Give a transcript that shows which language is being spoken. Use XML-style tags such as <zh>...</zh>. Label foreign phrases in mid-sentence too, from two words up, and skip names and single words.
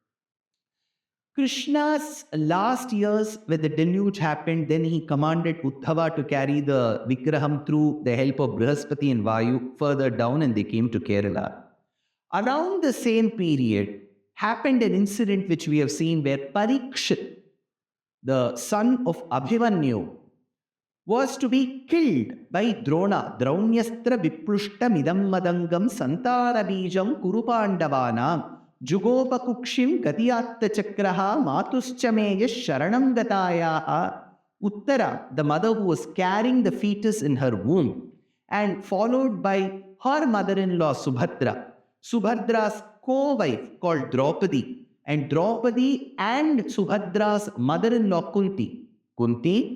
<en>Krishna's last years, when the deluge happened, then he commanded Uddhava to carry the Vigraham through the help of Brihaspati and Vayu further down, and they came to Kerala. Around the same period, happened an incident which we have seen where Parikshit, the son of Abhimanyu, was to be killed by Drona.</en> <sa>Draunastra viplushta midam madangam santara bijam kurupandavanam jugopakukshim gatiyatta chakraha matuschamaya sharanam gatayaha.</sa> <en>Uttara, the mother who was carrying the fetus in her womb, and followed by her mother-in-law Subhadra, Subhadra's co-wife called Draupadi, and Draupadi and Subhadra's mother-in-law Kunti,</en>